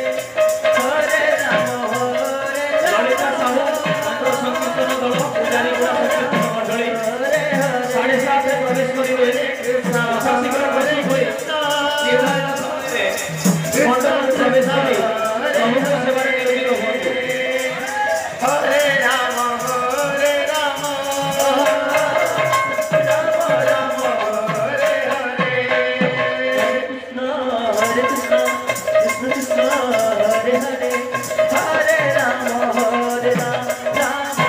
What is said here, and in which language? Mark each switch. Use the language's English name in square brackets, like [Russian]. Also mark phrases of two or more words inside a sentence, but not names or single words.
[Odia] ଲଳିତା ସାହୁ ତାଙ୍କର ସଂକୀର୍ତ୍ତନ ଦଳ ଉଜଳୀଗୁଡା ସଂକୀର୍ତ୍ତନ ମଣ୍ଡଳୀ 7:30 ପ୍ରବେଶ କରିବେ। ଶୀଘ୍ର ପ୍ରସ୍ତୁତ ହୋଇ ନିର୍ଦ୍ଧାରିତ ସମୟରେ ମଣ୍ଡପ ପ୍ରବେଶ କରି ପ୍ରଭୁଙ୍କ ସେବାରେ ନିୟୋଜିତ ହୁଅନ୍ତୁ। [Sanskrit] हरे राम हरे राम राम राम हरे हरे हरे कृष्ण कृष्ण कृष्ण हरे हरे हरे राम हरे राम राम